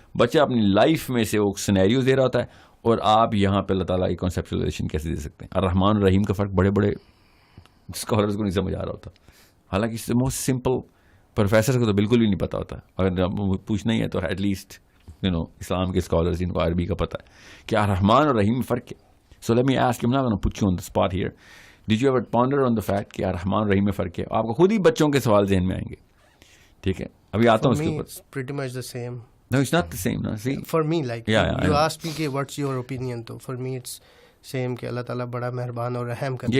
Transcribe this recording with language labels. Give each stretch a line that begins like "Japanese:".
Urdu: بچہ اپنی لائف میں سے وہ سینیریوز دے رہا ہوتا ہے, اور آپ یہاں پہ اللہ تعالیٰ کی کانسیپچولائزیشن کیسے دے سکتے ہیں. الرحمن الرحیم کا فرق بڑے بڑے اسکالرز کو نہیں سمجھ آ رہا ہوتا, حالانکہ موسٹ سمپل پروفیسر کو تو بالکل بھی نہیں پتا ہوتا. اگر پوچھنا ہی ہے تو ایٹ لیسٹ اسلام کے اسکالرز جن کو عربی کا پتہ ہے کہ الرحمن اور رحیم میں فرق ہے.
English: So let me ask you, I'm not going to put you on the spot here. Did you ever ponder on the fact
Urdu: کہ الرحمن اور رحیم میں فرق ہے؟ آپ کو خود ہی بچوں کے سوال ذہن میں آئیں گے. ٹھیک ہے, ابھی آتا ہوں اس کے اوپر.
English: pretty much the same. No, it's not the same. No, see. For me, like Yeah, I you know. asked me
Urdu: کہ
English: what's your opinion,
Urdu: تو
English: for me it's same
Urdu: کہ اللہ تعالیٰ بڑا مہربان اور رحم کرتا ہے.